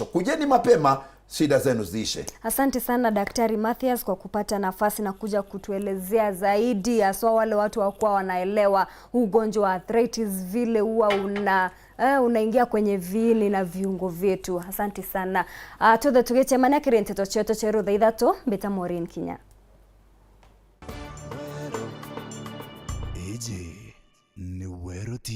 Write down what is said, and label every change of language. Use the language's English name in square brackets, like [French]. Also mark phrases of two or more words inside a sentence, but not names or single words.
[Swahili] Kujeni mapema, shida zenu ziishe. Asante sana Daktari Mathias kwa kupata nafasi na kuja kutuelezea zaidi, hasa wale watu wakuwa wanaelewa ugonjwa wa arthritis vile huwa unaingia kwenye viini na viungo vyetu. Asante sana. [Meru] Tuthe tugeche manakire Nteto cheto cheru Thaa Ithatu beta Maureen Kinya. Ni Weru TV.